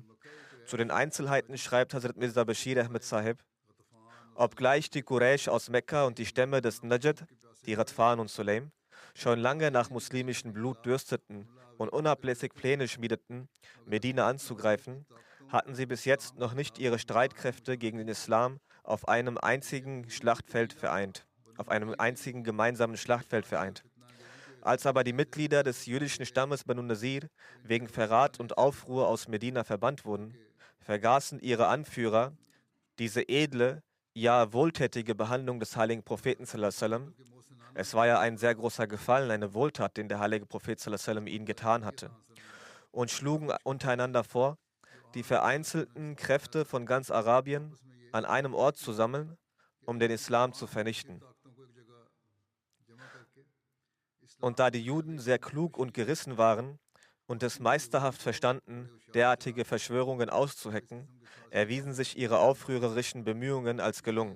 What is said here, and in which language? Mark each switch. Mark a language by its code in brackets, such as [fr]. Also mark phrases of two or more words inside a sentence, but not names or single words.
[de] Zu den Einzelheiten schreibt Hazrat Mirza Bashir Ahmed Sahib: Obgleich die Quraysh aus Mekka und die Stämme des Najd, die Ghatfan und Sulaim, schon lange nach muslimischem Blut dürsteten und unablässig Pläne schmiedeten, Medina anzugreifen, hatten sie bis jetzt noch nicht ihre Streitkräfte gegen den Islam auf einem einzigen Schlachtfeld vereint, auf einem einzigen gemeinsamen Schlachtfeld vereint. Als aber die Mitglieder des jüdischen Stammes Banu Nasir wegen Verrat und Aufruhr aus Medina verbannt wurden, vergaßen ihre Anführer diese edle, ja wohltätige Behandlung des heiligen Propheten [ar] صلى الله عليه وسلم. [de] Es war ja ein sehr großer Gefallen, eine Wohltat, den der heilige Prophet [ar] صلى الله عليه وسلم [de] ihnen getan hatte, und schlugen untereinander vor, die vereinzelten Kräfte von ganz Arabien an einem Ort zu sammeln, um den Islam zu vernichten. Und da die Juden sehr klug und gerissen waren und es meisterhaft verstanden, derartige Verschwörungen auszuhecken, erwiesen sich ihre aufrührerischen Bemühungen als gelungen.